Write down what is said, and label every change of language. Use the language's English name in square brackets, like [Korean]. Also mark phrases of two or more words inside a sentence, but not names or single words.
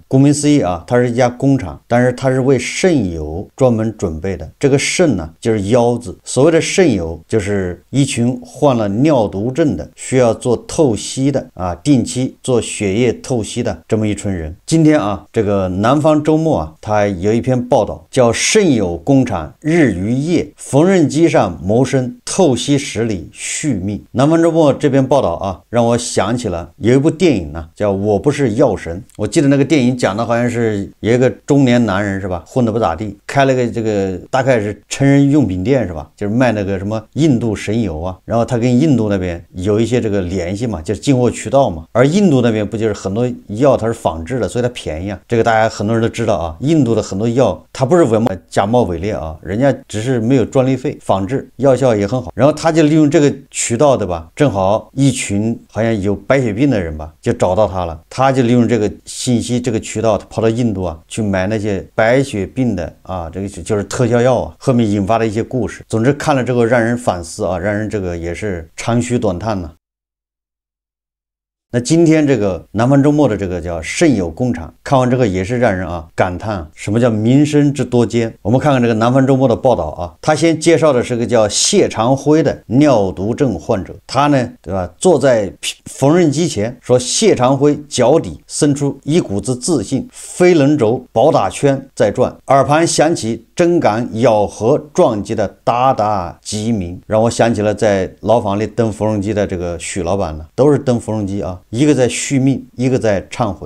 [Chinese] 顧名思義它是一家工廠，但是它是為腎友專門準備的。這個腎呢，就是腰字。所謂的腎友，就是一群患了尿毒症的，需要做透析的定期做血液透析的這麼一群人。今天這個南方周末它有一篇報道，叫腎友工廠日與夜。縫紉機上謀生，透析室裡續命。南方周末這篇報道讓我想起了有一部電影呢，叫《我不是藥神》。我記得那個電影講的好像是有一個中年男人是吧，混得不咋地，開了個這個大概是成人用品店是吧，就是賣那個什麼印度神油然後他跟印度那邊有一些這個聯繫嘛，就是進貨渠道嘛。而印度那邊不就是很多藥它是仿制的，所以它便宜這個大家很多人都知道印度的很多药它不是假冒伪劣人家只是沒有专利費，仿制药效也很好，然後他就利用這個渠道对吧，正好一群好像有白血病的人吧，就找到他了，他就利用这個信息这個渠道，他跑到印度去買那些白血病的這個就是特效藥後面引發的一些故事。總之看了之後讓人反思讓人這個也是長吁短嘆呢。那今天這個南方周末的這個叫腎友工廠，看完這個也是讓人感嘆什麼叫民生之多艱。我們看看這個南方周末的報道他先介紹的是個叫謝長輝的尿毒症患者，他呢對吧，坐在縫紉機前說，謝長輝腳底生出一股子自信，飛輪軸寶打圈在轉，耳旁響起針桿咬合撞擊的噠噠雞鳴，讓我想起了在牢房裡蹬縫紉機的這個許老闆呢，都是蹬縫紉機一個在續命，一個在懺悔。